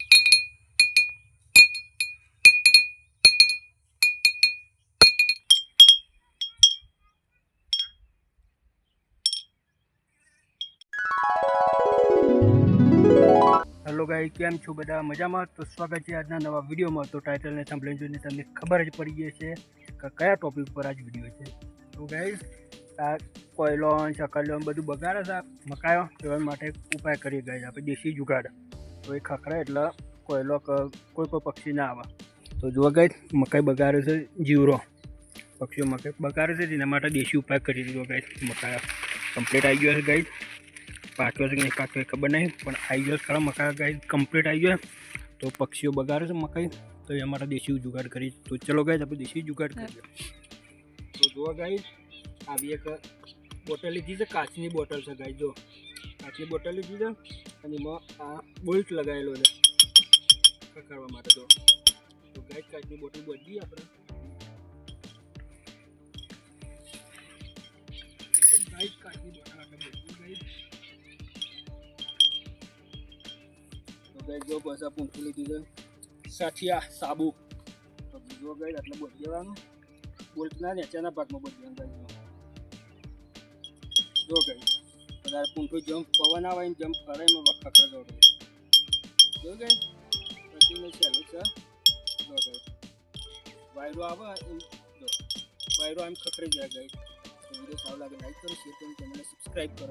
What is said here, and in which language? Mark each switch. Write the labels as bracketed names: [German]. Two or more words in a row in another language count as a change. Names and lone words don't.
[Gujarati] હેલો ગાઇસ, કેમ છો બધા મજામાં? તો [Hindi] स्वागत है [Gujarati] આજના નવા વીડિયો માં। તો ટાઇટલ ને થંબનેલ જોઈને તમને ખબર જ પડી ગઈ છે કે કયા ટોપિક પર આજ વીડિયો છે। તો ગાઇસ આ કોયલો શકલો બધું બગાડે છે મકાયો એવા માટે ઉપાય કરીએ ગાઇસ આપણે દેશી જુગાડ। તો એ ખખરા એટલે કોયલો કોઈ પણ પક્ષી ના આવે। તો જો ગાઇસ મકાઈ બગાડે છે જીવરો પક્ષીઓ મકાઈ બગાડે છે તેના માટે દેશી ઉપાય કરી દીધો ગાઇસ। મકાઈ કમ્પ્લીટ આઈ ગયો છે ગાઇસ। પાકો છે નહીં પાકો ખબર નહીં પણ આઈ ગયો ખરા મકાઈ ગાઇસ કમ્પ્લીટ આઈ ગયો। તો પક્ષીઓ બગાડે છે મકાઈ [Hindi] तो ये हमारा देशी जुगाड़ करी। तो चलो गाइस अपने देशी जुगाड़ करिए। [Gujarati] તો જો ગાઇસ આવી એક બોટલ લીધી છે, કાચની બોટલ છે ગાઈસ। જો કાચની બોટલ લીધી છે અને એમાં આ બોલ્ટ લગાવેલો છે ખખડવા માટે। તો ગાઈસ કાચની બોટલ બોધી આપણે તો ગાઈસ કાચની બોટલ આપણે બોધી ગાઈસ। તો ગાઈસ જો બસ આ પૂંખી લીધી છે સાઠિયા સાબુ। તો જો ગાઈસ એટલે બોધી દેવાનું બોલ્ટના નીચેના ભાગમાં બોધી દેવાનું ગાઈસ। જો ગઈ વધારે પૂંઠું જમ્પ પવન આવે ને જમ્પ કરે એમાં ખખડા દો ગઈ જો ગઈ પછી મેં ચાલુ છે જો ગઈ વાયરો આવે જો વાયરો આમ ખખડી જાય ગઈ। તો વિડીયો સારો લાગે લાઈક કરો, શેર કરો, ચેનલને સબસ્ક્રાઇબ કરો।